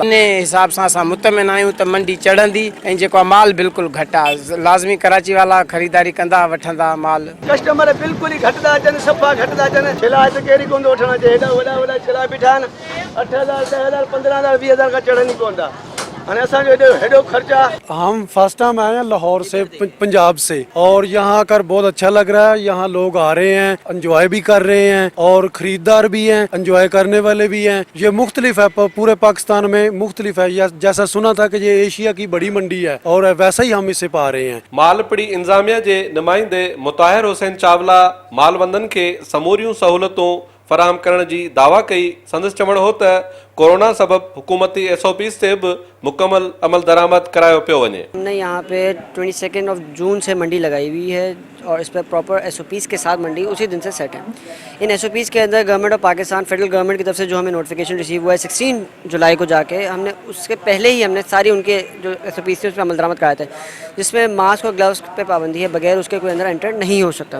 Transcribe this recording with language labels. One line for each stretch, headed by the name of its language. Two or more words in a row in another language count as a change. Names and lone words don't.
Sindhi: इन हिसाब सां असां मुतमिन आहियूं त मंडी चढ़ंदी ऐं जेको माल बिल्कुलु घटि आहे। लाज़मी कराची वाला ख़रीदारी कंदा वठंदा माल। कस्टमर बिल्कुलु ई घटि था अचनि, सफ़ा घटि था अचनि। छिला त कहिड़ी कोन थो वठणु अचे, हेॾा वॾा छिला बीठा आहिनि, 8,000 10,000 15,000 20,000 का चढ़नि ई कोन था।
Urdu: ہم
English: first time
Urdu: آئے ہیں لاہور سے، پنجاب سے، اور یہاں آ کر بہت اچھا لگ رہا ہے. یہاں لوگ آ رہے ہیں، انجوائے بھی کر رہے ہیں اور خریدار بھی ہیں، انجوائے کرنے والے بھی ہیں. یہ مختلف ہے، پورے پاکستان میں مختلف ہے۔ جیسا سنا تھا کہ یہ ایشیا کی بڑی منڈی ہے اور ویسا ہی ہم اسے پا رہے ہیں.
Sindhi: मालपड़ी इंतजामिया के नुमाइंदे मुताहिर हुसैन चावला मालवंदन के समूरियूं सहूलतों फराहम करण जी दावा कई। संदसि चवण हो त कोरोना सबब हुकूमती SOPs से भी मुकम्मल अमल दरामद करायो पियो वञे।
Urdu: ہم نے یہاں پہ 22 جون سے منڈی لگائی ہوئی ہے اور اس پر
English: proper SOPs
Urdu: کے ساتھ منڈی اسی دن سے سیٹ ہے. ان SOPs کے اندر
English: government of Pakistan federal government
Urdu: کی طرف سے جو ہمیں
English: notification receive
Urdu: ہوا ہے 16 جولائی کو جا کے، ہم نے اس کے پہلے ہی ہم نے ساری ان کے جو SOPs تھے اس پر عمل درآمد کرائے تھے، جس میں ماسک اور گلووز پہ پابندی ہے، بغیر اس کے کوئی اندر انٹر نہیں ہو سکتا.